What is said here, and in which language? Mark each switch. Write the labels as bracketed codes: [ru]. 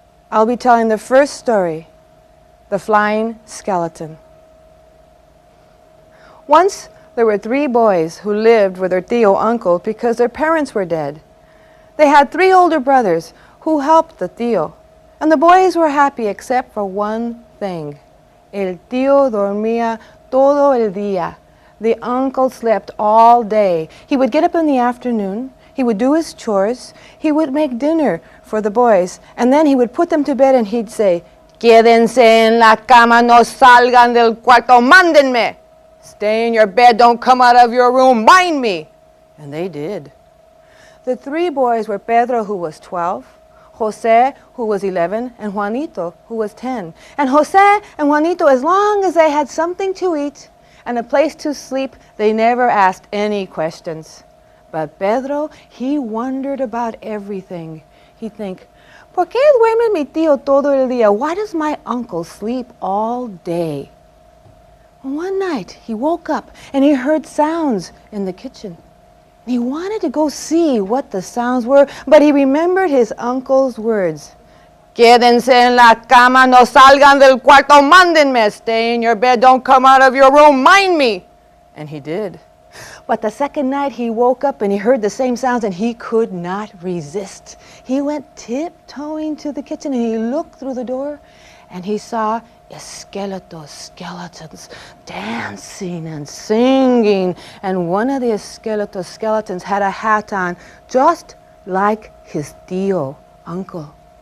[en] I'll be telling the first story, The Flying Skeleton. Once there were 3 boys who lived with their tío uncle because their parents were dead. They had 3 older brothers who helped the tío. And the boys were happy except for one thing. [es] El tío dormía todo el día. [en] The uncle slept all day. He would get up in the afternoon, he would do his chores, he would make dinner for the boys, and then he would put them to bed and he'd say, [es] "Quédense en la cama, no salgan del cuarto, mándenme. [en] Stay in your bed, don't come out of your room, mind me." And they did. The 3 boys were Pedro, who was 12, Jose, who was 11, and Juanito, who was 10. And Jose and Juanito, as long as they had something to eat and a place to sleep, they never asked any questions. But Pedro, he wondered about everything. He'd think, [es] ¿Por qué duerme mi tío todo el día? [en] Why does my uncle sleep all day? One night, he woke up and he heard sounds in the kitchen. He wanted to go see what the sounds were, but he remembered his uncle's words. [es] Quédense en la cama, no salgan del cuarto, mándenme. [en] Stay in your bed, don't come out of your room, mind me. And he did. But the second night he woke up and he heard the same sounds and he could not resist. He went tiptoeing to the kitchen and he looked through the door and he saw skeletons dancing and singing, and one of the skeletons had a hat on just like his tío uncle.